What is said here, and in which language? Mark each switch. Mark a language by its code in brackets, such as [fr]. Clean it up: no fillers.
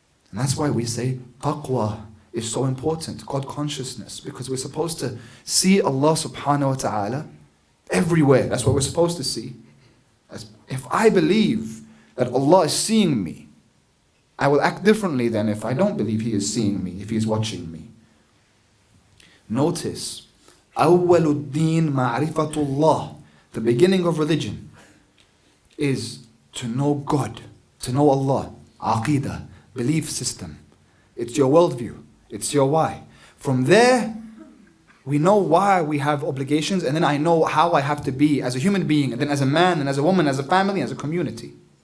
[en] And that's why we say taqwa is so important, God consciousness, because we're supposed to see Allah subhanahu wa ta'ala everywhere. That's what we're supposed to see. If I believe that Allah is seeing me, I will act differently than if I don't believe He is seeing me, if He is watching me. Notice, [ar] أول الدين معرفة الله. [en] The beginning of religion is to know God, to know Allah. Aqidah, belief system. It's your worldview. It's your why. From there, we know why we have obligations, and then I know how I have to be as a human being, and then as a man, and as a woman, as a family, as a community.